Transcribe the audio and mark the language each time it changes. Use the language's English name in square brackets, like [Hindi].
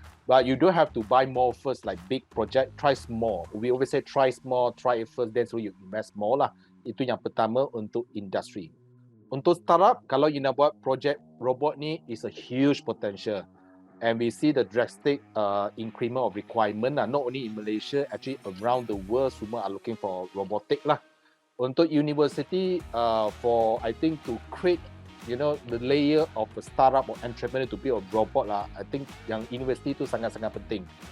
[English] But you don't have to buy more first, like big project, try small. We always say try small, try it first, then so you invest more lah. [Malay] Itu yang pertama untuk industri. Untuk startup, kalau you nak buat project robot ni, [English] is a huge potential. and we see the drastic increment of requirement not only in Malaysia, actually around the world, semua are looking for robotic lah. Untuk university, for I think to create the layer of a startup or entrepreneur to build a robot lah, I think [Malay] yang university tu sangat-sangat penting.